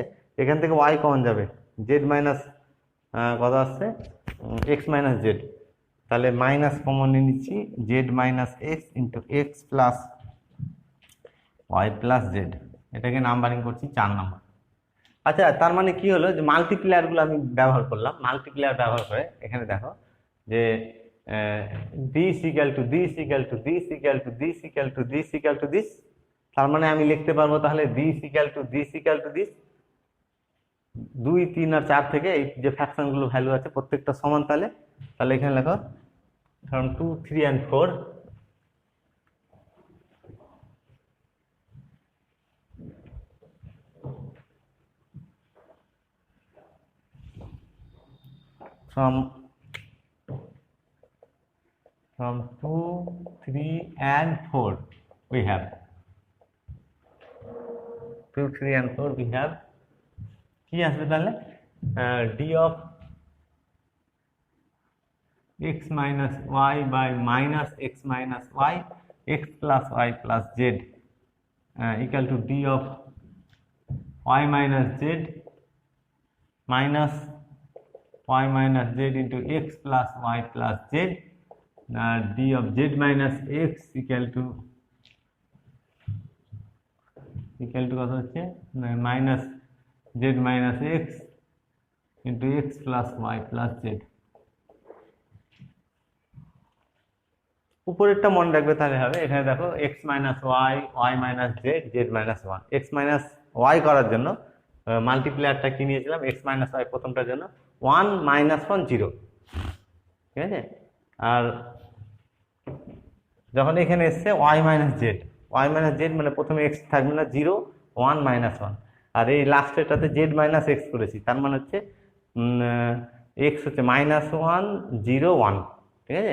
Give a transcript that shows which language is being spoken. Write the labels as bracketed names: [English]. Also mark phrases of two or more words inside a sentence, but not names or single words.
[Bangla] এখান থেকে ওয়াই কমন যাবে, [English] z minus [Bangla] কত আসছে [English] x minus z, [Bangla] তাহলে [English] minus common [Bangla] নিয়ে নিচ্ছি [English] z minus x into x plus y plus z, [Bangla] এটাকে নাম্বারিং করছি 4 নম্বর। আচ্ছা, তার মানে কি হলো যে মাল্টিপ্লায়ার গুলো আমি ব্যবহার করলাম, মাল্টিপ্লায়ার ব্যবহার করে এখানে দেখো যে [English] this equal to this equal to this equal to this equal to this equal to this. [Bangla] তার মানে আমি লিখতে পারবো তাহলে [English] this equal to this equal to this. [Bangla] 2, 3 আর 4 থেকে এই যে ফ্র্যাকশন গুলো ভ্যালু আছে প্রত্যেকটা সমান, তাহলে তাহলে এখানে লেখো [English] from 2, 3 and 4 from 2, 3 and 4 we have 2, 3 and 4 we have [Bangla] কি আসবে তাহলে [English] d of x minus y by minus x minus y x plus y plus z equal to d of y minus z minus y minus z into x plus y plus z d of z minus x equal to [Bangla] কত হচ্ছে [English] minus z minus x into x plus y plus z। [Bangla] উপরেরটা মনে রাখবে তাহলে হবে, এখানে দেখো [English] x minus y, y minus z, z minus 1। x minus y [Bangla] করার জন্য মাল্টিপ্লায়ারটা কি নিয়েছিলাম, [English] x minus y [Bangla] প্রথমটার জন্য [English] 1 minus 1 0, [Bangla] ঠিক আছে। আর যখন এখানে এসছে [English] y minus z, y minus z [Bangla] মানে প্রথমে x থাকবে না 0, [English] 1 minus 1, [Bangla] আর এই লাস্টেরটাতে [English] z minus x [Bangla] করেছি, তার মানে হচ্ছে x হচ্ছে -1 0 1, ঠিক আছে।